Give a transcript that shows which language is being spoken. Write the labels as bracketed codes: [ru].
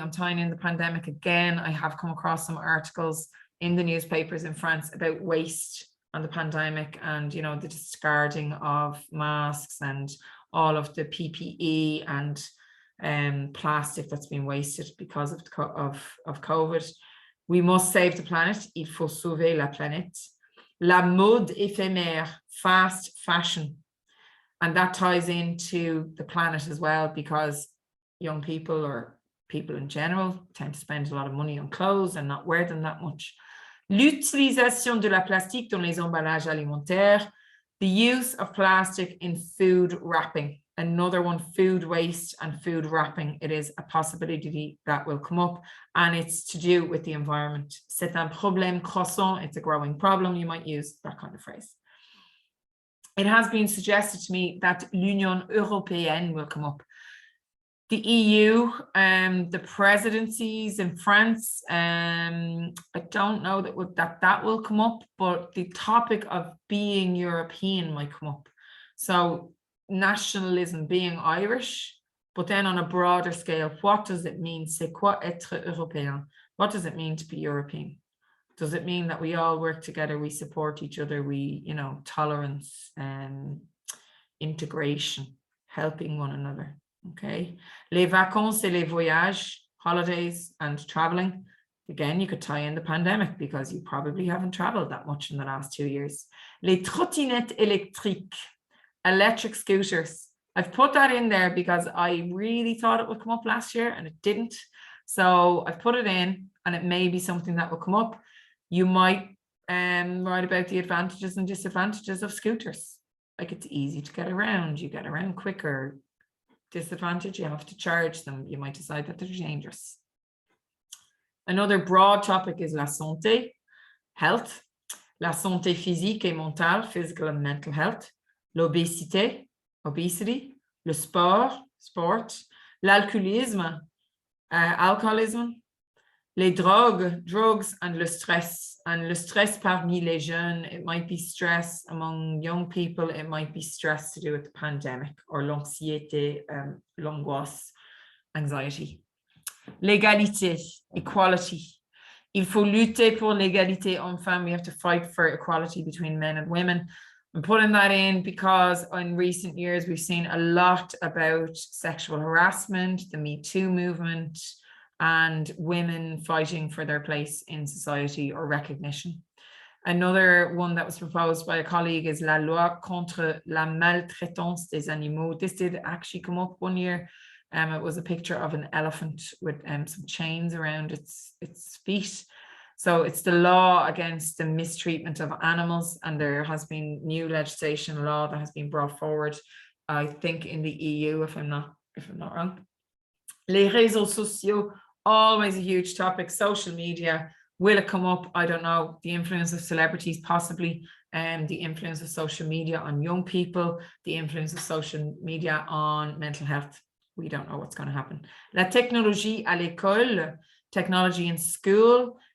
[en] I'm tying in the pandemic again. I have come across some articles in the newspapers in France about waste and the pandemic, and you know, the discarding of masks and all of the PPE and plastic that's been wasted because of COVID. We must save the planet. [fr] Il faut sauver la planète. La mode éphémère, [en] fast fashion. And that ties into the planet as well, because young people, or people in general, tend to spend a lot of money on clothes and not wear them that much. [fr] L'utilisation de la plastique dans les emballages alimentaires, [en] the use of plastic in food wrapping. Another one, food waste and food wrapping. It is a possibility that will come up, and it's to do with the environment. [fr] C'est un problème croissant. [en] It's a growing problem. You might use that kind of phrase. It has been suggested to me that [fr] l'Union Européenne [en] will come up. The EU, the presidencies in France, I don't know that will come up, but the topic of being European might come up. So nationalism, being Irish, but then on a broader scale, what does it mean? [fr] C'est quoi être européen? [en] What does it mean to be European? Does it mean that we all work together, we support each other, we, you know, tolerance, integration, helping one another? Okay. [fr] Les vacances et les voyages, [en] holidays and traveling. Again, you could tie in the pandemic because you probably haven't traveled that much in the last 2 years. [fr] Les trottinettes électriques, [en] electric scooters. I've put that in there because I really thought it would come up last year and it didn't. So I've put it in, and it may be something that will come up. You might write about the advantages and disadvantages of scooters. Like, it's easy to get around. You get around quicker. Disadvantage, you have to charge them. You might decide that they're dangerous. Another broad topic is [fr] la santé, [en] health, [fr] la santé physique et mentale, [en] physical and mental health, [fr] l'obésité, [en] obesity, [fr] le sport, sport, l'alcoolisme, [en] alcoholism, [fr] les drogues, [en] drugs, and [fr] le stress. [en] And [fr] le stress parmi les jeunes, [en] it might be stress among young people, it might be stress to do with the pandemic, or [fr] l'anxiété, l'angoisse, [en] anxiety. [fr] L'égalité, [en] equality. [fr] Il faut lutter pour l'égalité homme-femme. [en] We have to fight for equality between men and women. I'm putting that in because in recent years, we've seen a lot about sexual harassment, the Me Too movement, and women fighting for their place in society or recognition. Another one that was proposed by a colleague is [fr] la loi contre la maltraitance des animaux. [en] This did actually come up one year. It was a picture of an elephant with some chains around its feet. So it's the law against the mistreatment of animals, and there has been new legislation law that has been brought forward, I think in the EU, if I'm not wrong. [fr] Les réseaux sociaux, [en] always a huge topic. Social media, will it come up? I don't know. The influence of celebrities, possibly, the influence of social media on young people, the influence of social media on mental health. We don't know what's going to happen. [fr] La technologie à l'école, [en] technology in school.